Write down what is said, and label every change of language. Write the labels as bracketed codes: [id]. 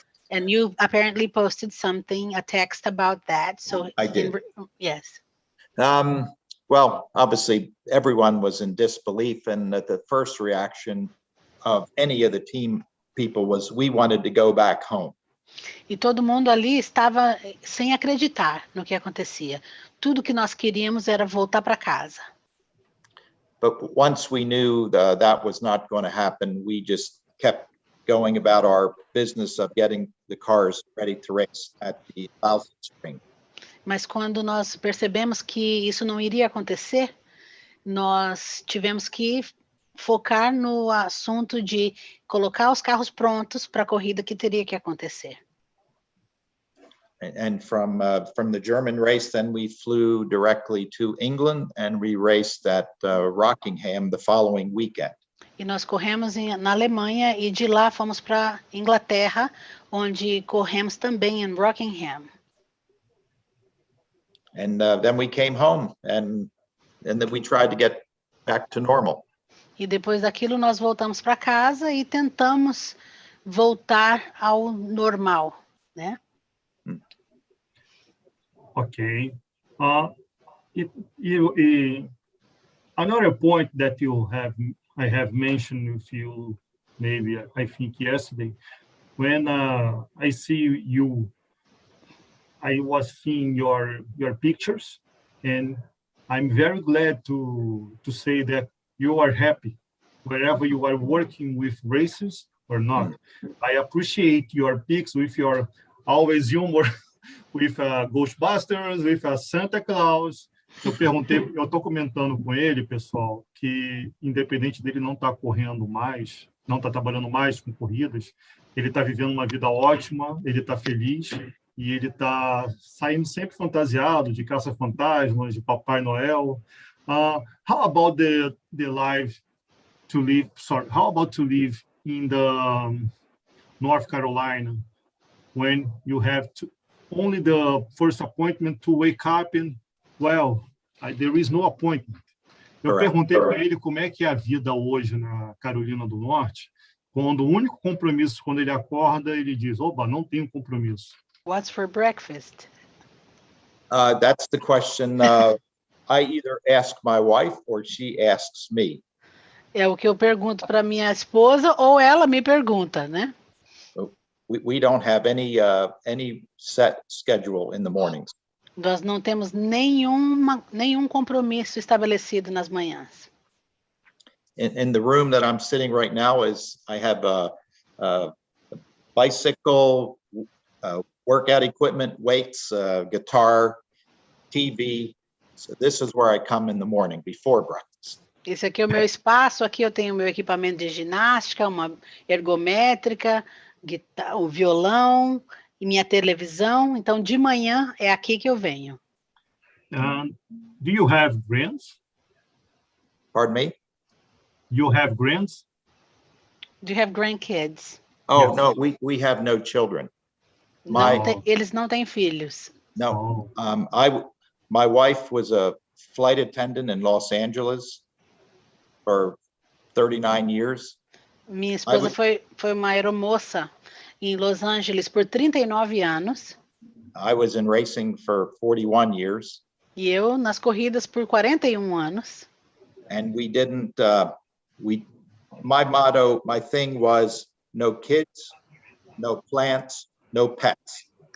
[en] And you apparently posted something, a text about that. So I did. Yes. Well, obviously, everyone was in disbelief, and the first reaction of any of the team people was, we wanted to go back home. [pt] E todo mundo ali estava sem acreditar no que acontecia. Tudo que nós queríamos era voltar para casa. [en] But once we knew that was not going to happen, we just kept going about our business of getting the cars ready to race at the Lausitzring Spring. [pt] Mas quando nós percebemos que isso não iria acontecer, nós tivemos que focar no assunto de colocar os carros prontos para a corrida que teria que acontecer. [en] And from the German race, then we flew directly to England and we raced at Rockingham the following weekend. [pt] E nós corremos na Alemanha e de lá fomos para Inglaterra, onde corremos também em Rockingham. [en] And then we came home and then we tried to get back to normal. [pt] E depois daquilo nós voltamos para casa e tentamos voltar ao normal, né? Ok. E [en] another point that I have mentioned with you, maybe I think yesterday, when I see you, I was seeing your pictures, and I'm very glad to say that you are happy wherever you are working with races or not. I appreciate your pics with your always humor with Ghostbusters, with Santa Claus. [pt] Eu estou comentando com ele, pessoal, que independente dele não estar correndo mais, não estar trabalhando mais com corridas, ele está vivendo uma vida ótima, ele está feliz e ele está saindo sempre fantasiado de caça-fantasmas, de Papai Noel. [en] How about the life to live? Sorry, how about to live in the North Carolina when you have only the first appointment to wake up and there is no appointment. [pt] Eu perguntei para ele como é que é a vida hoje na Carolina do Norte, quando o único compromisso, quando ele acorda, ele diz, oba, não tenho compromisso. [en] What's for breakfast? That's the question. I either ask my wife or she asks me. [pt] É o que eu pergunto para minha esposa ou ela me pergunta, né? [en] We don't have any set schedule in the mornings. [pt] Nós não temos nenhum compromisso estabelecido nas manhãs. [en] In the room that I'm sitting right now I have a bicycle, workout equipment, weights, guitar, TV. So this is where I come in the morning before breakfast. [pt] Esse aqui é o meu espaço, aqui eu tenho o meu equipamento de ginástica, uma ergométrica, o violão e minha televisão. Então, de manhã é aqui que eu venho. [en] Do you have grands? Pardon me? You have grands? Do you have grandkids? Oh, Yes. no, we have no children. [pt] Eles não têm filhos. [en] No, my wife was a flight attendant in Los Angeles for 39 years. [pt] Minha esposa foi uma aeromoça em Los Angeles por 39 anos. [en] I was in racing for 41 years. [pt] E eu nas corridas por 41 anos. [en] And we didn't, my motto, my thing was no kids, no plants, no pets.